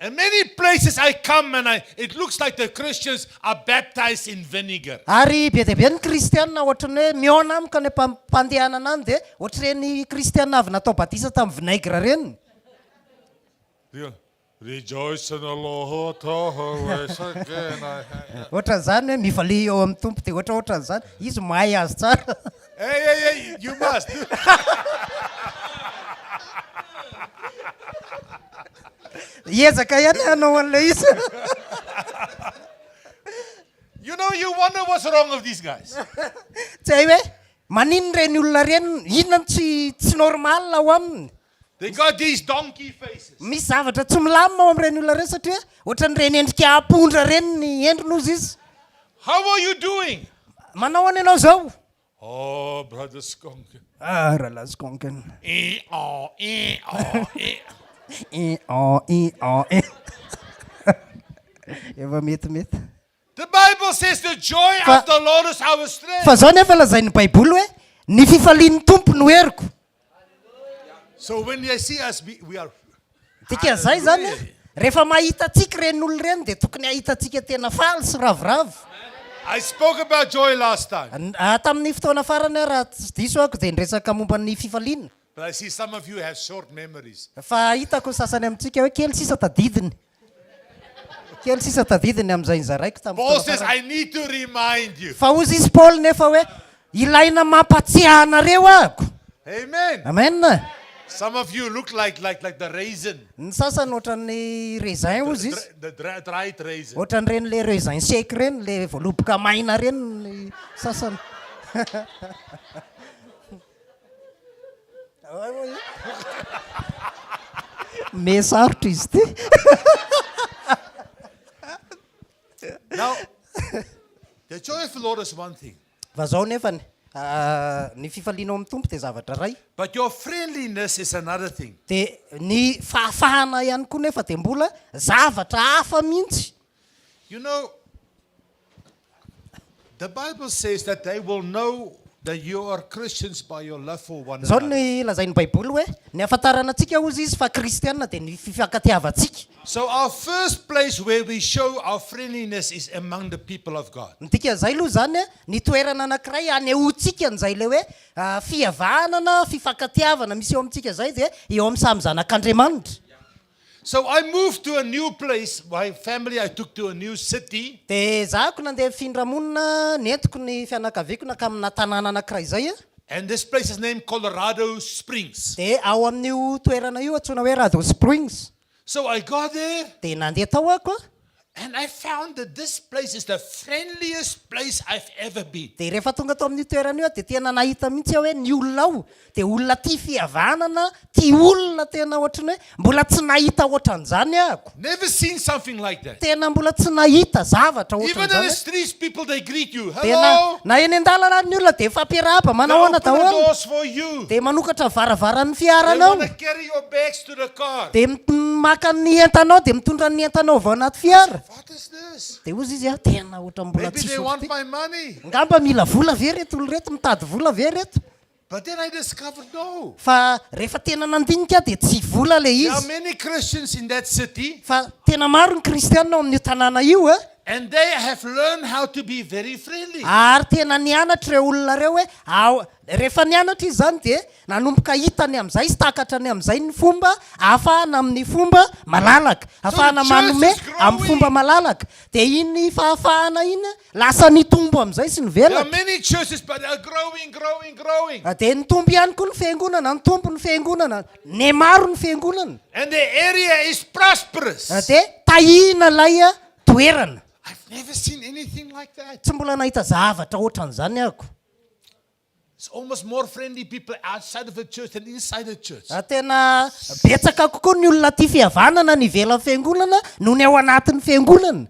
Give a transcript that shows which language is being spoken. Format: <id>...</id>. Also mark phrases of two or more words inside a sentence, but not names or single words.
<en>And many places I come and it looks like the Christians are baptized in vinegar.</en> <mg>ary be dia be ny kristianina ohatrany hoe miona amika ny mpandehanana any dia ohatra reny kristianina avy natao batisa tamin'ny vinaigre reny</mg> <en>Rejoice in the Lord always again.</en> <mg>ohatra zany hoe mivalia eo amin'ny tompo dia ohatraohatran'izany izy mahay azy tsara</mg> <en>Hey, you must.</en> <mg>Ezaka ihany hanao an'ilay izy.</mg> <en>You know, you wonder what's wrong with these guys.</en> <mg>Tsy hay hoe maninona reny olona reny, inona tsy normal ao aminy.</mg> <en>They got these donkey faces.</en> <mg>Misy zavatra tsy milamina ao amin'ireny olona reny satria ohatran'ireny endrika apondra reny ny endrinozy izy.</mg> <en>How are you doing?</en> <mg>Manao any ianao zao?</mg> <en>Oh, Brother Skönken.</en> <mg>Rahalahy Skönken. Efa metimety.</mg> <en>The Bible says the joy of the Lord is our strength.</en> <mg>Fa zao nefa lazain'ny Baiboly hoe ny fifalian'ny tompo no heriko.</mg> <en>So when they see us, we are...</en> <mg>Tika zay zany rehefa mahita antsika reny olona reny dia tokony ahitantsika tena faly sy ravoravo.</mg> <en>I spoke about joy last time.</en> <mg>Tamin'ny fotoana farany raha tsy diso ako dia niresaka momba ny fifaliana.</mg> <en>But I see some of you have short memories.</en> <mg>Fa hitako sasany amintsika hoe kely sisa tadidiny. Kely sisa tadidiny amin'izay nizaraiko tamin'ny</mg> <en>Paul</en> <mg>fotoana</mg> <en>says,</en> <mg>farany.</mg> <en>I need to remind you.</en> <mg>Fa ozy izy Paul nefa hoe ilaina mampatsiahy anareo ako.</mg> <en>Amen.</en> <mg>Amen.</mg> <en>Some of you look like the raisin.</en> <mg>Ny sasany ohatran'ny raisin ozy izy.</mg> <en>The dried raisin.</en> <mg>Ohatran'ireny</mg> <fr>le raisin sec</fr> <mg>reny, le voaloboka maina reny ny sasany. Mesarotra izy ty.</mg> <en>Now, the joy of the Lord is one thing.</en> <mg>Fa zao nefany ny fifaliana amin'ny tompo dia zavatra ray.</mg> <en>But your friendliness is another thing.</en> <mg>Dia ny fahafahana ihany koa nefa dia mbola zavatra hafa mihitsy.</mg> <en>You know, the Bible says that they will know that you are Christians by your love for one</en> <mg>Zao</mg> <en>another.</en> <mg>ny lazain'ny Baiboly hoe ny ahafantarana antsika ozy izy fa kristianina dia ny fifankatiavantsika.</mg> <en>So our first place where we show our friendliness is among the people of God.</en> <mg>Tika zay aloha zany ny toerana anankiray anehoantsika an'izay le hoe fihavanana, fifankatiavana misy eo amintsika zay dia eo amin'ny samy zanak'Andriamanitra.</mg> <en>So I moved to a new place. My family, I took to a new city.</en> <mg>Dia zahako nandeha findramonina nentiko ny fianakaviako nakamina tanàna anankiray zay.</mg> <en>And this place is named Colorado Springs.</en> <mg>Dia ao amin'io toerana io antsoina hoe Rado Springs.</mg> <en>So I got there</en> <mg>Dia nandeha tao ako</mg> <en>and I found that this place is the friendliest place I've ever been.</en> <mg>dia rehefa tonga tao amin'ny toerana io dia tena nahita mihitsy aho hoe ny olona ao dia olona tia fihavanana, tia olona tena ohatrany hoe mbola tsy nahita ohatran'izany ako.</mg> <en>Never seen something like that.</en> <mg>Tena mbola tsy nahita zavatra</mg> <en>Even in the</en> <mg>ohatran'izany.</mg> <en>streets, people, they greet you.</en> <mg>Dia</mg> <en>Hello.</en> <mg>na eny an-dalana ny olona dia fampiarahaba</mg> <en>They</en> <mg>manao</mg> <en>open</en> <mg>ana</mg> <en>the</en> <mg>daholo.</mg> <en>doors for you.</en> <mg>Dia manokatra varavaran'ny</mg> <en>They</en> <mg>fiaranao.</mg> <en>want to carry your bags to the car.</en> <mg>Dia maka ny entanao dia mitondra ny entanao avao anaty fiara.</mg> <en>What is this?</en> <mg>Dia ozy izy tena ohatra mbola</mg> <en>Maybe</en> <mg>tsy</mg> <en>they want</en> <mg>sotro.</mg> <en>my money.</en> <mg>Ngamba mila vola ve reto olo reto, mitady vola ve reto.</mg> <en>But then I discovered no.</en> <mg>Fa rehefa tena nandinika dia tsy vola le</mg> <en>There are</en> <mg>izy.</mg> <en>many Christians in that city,</en> <mg>Fa tena maro ny kristianina ao amin'io tanàna io</mg> <en>and they have learned how to be very friendly.</en> <mg>ary tena nianatra ireo olona reo hoe rehefa nianatra izy zany dia nanomboka hitany amin'izay sy takatrany amin'izay ny fomba ahafahana amin'ny fomba malalaka, ahafahana manome amin'ny fomba malalaka. Dia iny fahafahana iny lasa nitombo amin'izay sy</mg> <en>There are</en> <mg>nivelatra.</mg> <en>many churches, but they are growing.</en> <mg>Dia nitombo ihany koa ny fiangonana, nitombo ny fiangonana, ny maro ny fiangonana.</mg> <en>And the area is prosperous.</en> <mg>Dia tahina ilay toerana.</mg> <en>I've never seen anything like that.</en> <mg>Tsy mbola nahita zavatra ohatran'izany ako.</mg> <en>It's almost more friendly people outside of the church than inside the church.</en> <mg>Tena betsaka kokoa ny olona tia fihavanana ny ivelan'ny fiangonana noho ny ao anatin'ny fiangonana.</mg>